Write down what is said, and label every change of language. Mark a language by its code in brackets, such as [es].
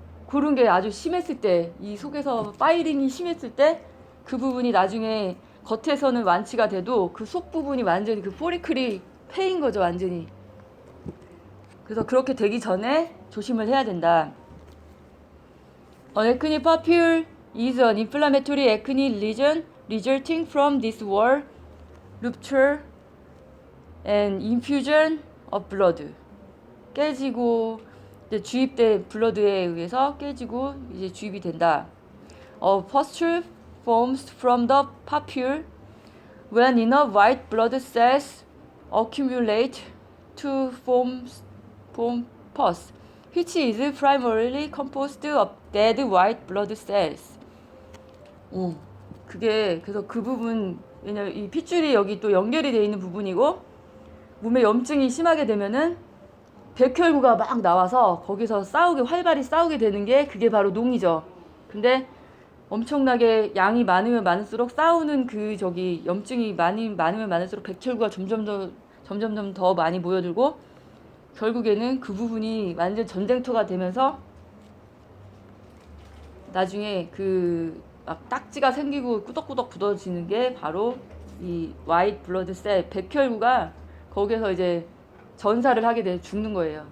[ko] 그런 게 아주 심했을 때, 이 속에서 파이링이 심했을 때 그 부분이 나중에 겉에서는 완치가 돼도 그 속 부분이 완전히 그 포리클이 패인 거죠, 완전히. 그래서 그렇게 되기 전에 조심을 해야 된다. [en] An acne papule is an inflammatory acne lesion resulting from this wall rupture and infusion of blood. [ko] 깨지고 이제 주입된 블러드에 의해서 깨지고 이제 주입이 된다. [en] A pustule forms from the papule when enough white blood cells accumulate to form pus, which is primarily composed of dead white blood cells. [ko] 그게 그래서 그 부분, 왜냐면 이 핏줄이 여기 또 연결이 되어 있는 부분이고 몸에 염증이 심하게 되면은 백혈구가 막 나와서 거기서 활발히 싸우게 되는 게 그게 바로 농이죠. 근데 엄청나게 양이 많으면 많을수록 싸우는 염증이 많으면 많을수록 백혈구가 점점 더 많이 모여들고 결국에는 그 부분이 완전 전쟁터가 되면서 나중에 막 딱지가 생기고 꾸덕꾸덕 굳어지는 게 바로 이 화이트 블러드 셀, 백혈구가 거기서 이제 전사를 하게 돼 죽는 거예요.